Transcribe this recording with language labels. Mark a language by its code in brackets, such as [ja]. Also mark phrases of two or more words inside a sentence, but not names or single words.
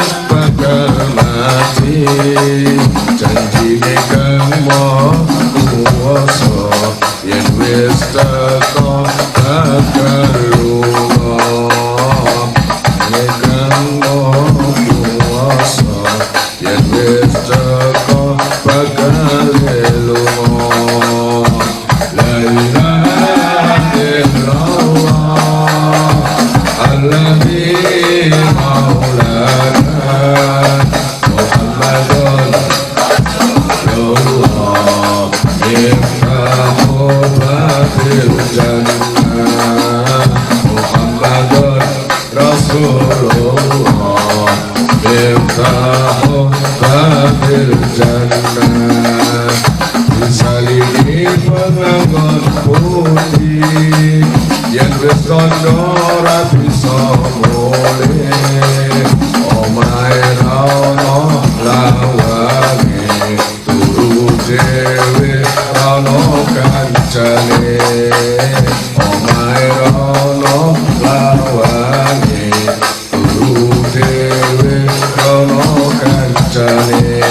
[jv] bakal mati janjine kang mau kuwasa yen wis teko bakal lunga yen kang mau kuwasa yen wis teko bakal lunga [ar] لا إله إلا الله الذي مولانا محمد رسول الله يفتح باب الجنة محمد رسول الله يفتح باب الجنة [jv] disalini penganggon putih yen wis kandha ora bisa mulih omahe ra ono lawane turu dhewe ra ono kancane omahe ra ono lawane turu dhewe ra ono kancane